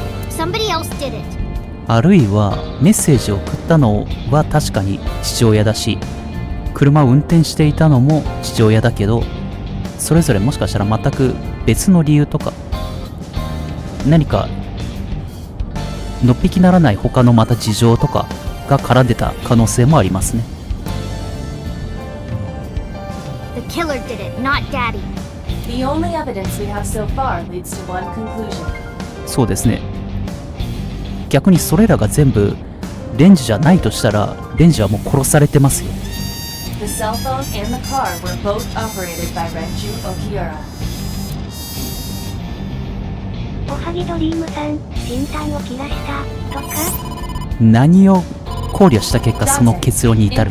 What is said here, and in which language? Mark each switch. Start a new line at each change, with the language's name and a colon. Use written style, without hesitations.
English: Somebody else did it.
Japanese: あるいはメッセージを送ったのは確かに父親だし、車を運転していたのも父親だけど、それぞれもしかしたら全く別の理由とか、何かのっぴきならない他のまた事情とかが絡んでた可能性もありますね。
English: The killer did it, not Daddy. The only evidence we have so far leads to one conclusion.
Japanese: そうですね。逆にそれらが全部レンジじゃないとしたら、レンジはもう殺されてますよ。
English: The cell phone and the car were both operated by Renju Okiura.
Japanese: おはぎドリームさん、新さんを切らしたとか何を考慮した結果その結論に至る。